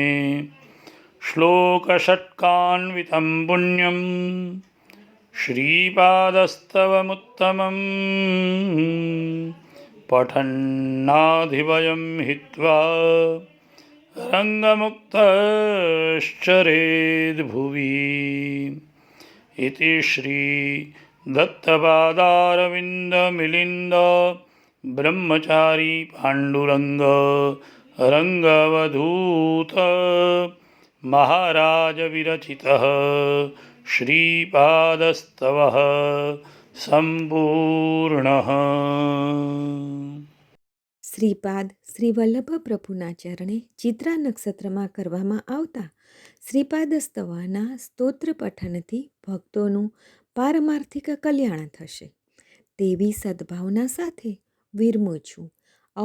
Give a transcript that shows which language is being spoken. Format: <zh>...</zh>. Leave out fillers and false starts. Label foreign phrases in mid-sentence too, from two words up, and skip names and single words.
<sa>श्लोकषट्कान्वितं पुण्यं श्रीपादस्तवमुत्तमम् पठन्नाधिवयं हित्वा रङ्गमुक्तश्चरेद्भुवि इति श्रीदत्तपादारविन्दमिलिन्द ब्रह्मचारी पाण्डुरङ्ग रङ्गवधूत महाराजविरचितः श्रीपादस्तवः સંપૂર્ણઃ.</sa> <gu>શ્રીપાદ શ્રી વલ્લભ પ્રભુના ચરણે ચિત્રા નક્ષત્રમાં કરવામાં આવતા શ્રીપાદ સ્તવના સ્તોત્ર પઠનથી ભક્તોનું પારમાર્થિક કલ્યાણ થશે તેવી સદ્ભાવના સાથે વિરમું છું.</gu>